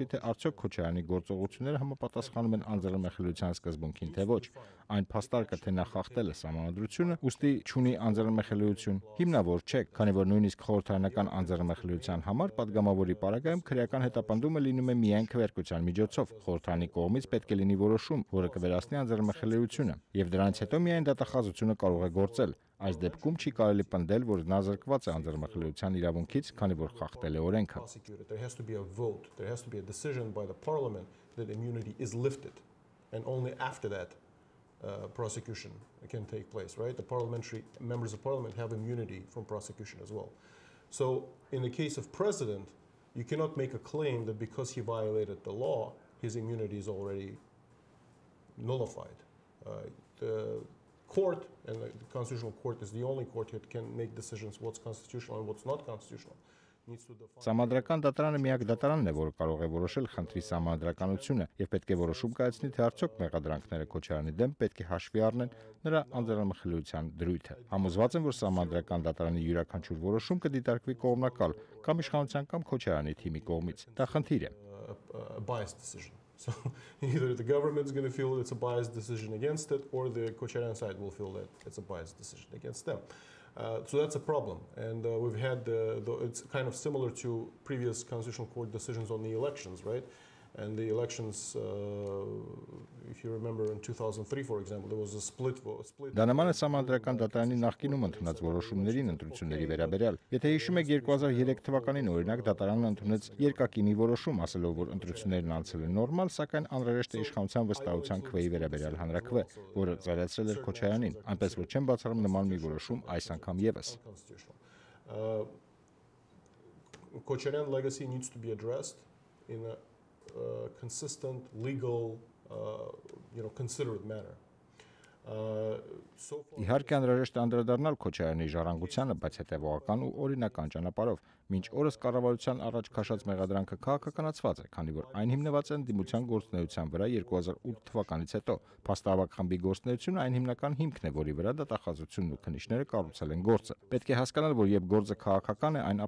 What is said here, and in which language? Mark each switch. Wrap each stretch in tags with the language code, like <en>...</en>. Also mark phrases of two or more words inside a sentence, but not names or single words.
<hy>թե արդյոք Քոչարյանի գործողությունները համապատասխանում են անձեռնմխելիության սկզբունքին, թե ոչ։ Այն փաստարկը, թե նա խախտել է համանդրությունը, ուստի չունի անձեռնմխելիություն, հիմնավոր չէ, քանի որ նույնիսկ խորհրդարանական անձեռնմխելիության համար падգամավորի պարագայում քրեական հետապնդումը լինում է միայն քվեարկության միջոցով։ Խորհրդարանի կողմից պետք է լինի որոշում, որը կվերացնի անձեռնմխելիությունը, եւ դրանից հետո միայն դատախազությունը կարող է գործել։ Այս դեպքում չի կարելի պնդել, որ նա զրկված է անձեռնմխելիության իրավունքից, քանի որ խախտել է օրենքը։</hy> <en>There has to be a vote. There has to be a decision by the parliament that immunity is lifted, and only after that prosecution can take place, right? The parliamentary members of parliament have immunity from prosecution as well. So in the case of president, you cannot make a claim that because he violated the law, his immunity is already nullified. The court, and the Constitutional Court is the only court that can make decisions what's constitutional and what's not constitutional.</en> <hy>Սահմանադրական դատարանը միակ դատարանն է, որը կարող է որոշել խնդրի սահմանադրականությունը եւ պետք է որոշում կայացնի, թե արդյոք մեղադրանքները Քոչարյանի դեմ պետք է հաշվի առնեն նրա անձնամխելիության դրույթը։ Համոզված եմ, որ սահմանադրական դատարանի յուրաքանչյուր որոշում կդիտարկվի կողմնակալ կամ իշխանության կամ Քոչարյանի թիմի կողմից։ Դա խնդիր է։</hy> <en>So either the government is going to feel it's a biased decision against it, or the Kocharyan side will feel that it's a biased decision against them. So that's a problem, and we've had it's kind of similar to previous Constitutional Court decisions on the elections, right? And the elections, if you remember, in 2003, for example, there was a split vote.</en> <hy>Դա նման է սահմանադրական դատարանի նախկինում ընդունած որոշումներին ընտրությունների վերաբերյալ։ Եթե հիշում եք 2003 թվականին օրինակ դատարանն ընդունեց երկակի մի որոշում, ասելով, որ ընտրություններն անցել են նորմալ, սակայն անհրաժեշտ է իշխանության վստահության քվեի վերաբերյալ հանրաքվե, որը ծառայեցրել էր Քոչարյանին, այնպես որ չեն բացառում նման մի որոշում այս անգամ եւս։</hy> <en>Kocharyan legacy needs to be addressed in a consistent, legal, considerate manner.</en> <hy>Իհարկե անհրաժեշտ է անդրադառնալ Քոչարյանի ժառանգությանը, բայց հետևողական ու օրինական ճանապարհով։ Մինչ օրս կառավարության առաջ քաշած մեղադրանքը քաղաքականացված է, քանի որ այն հիմնված է ընդդիմության գործունեության վրա 2008 թվականից հետո։ Փաստահավաք խմբի գործունեությունը այն հիմնական հիմքն է, որի վրա դատախազությունն ու քննիչները կառուցել են գործը։ Պետք է հասկանալ, որ երբ գործը քաղաքական է, այն</hy>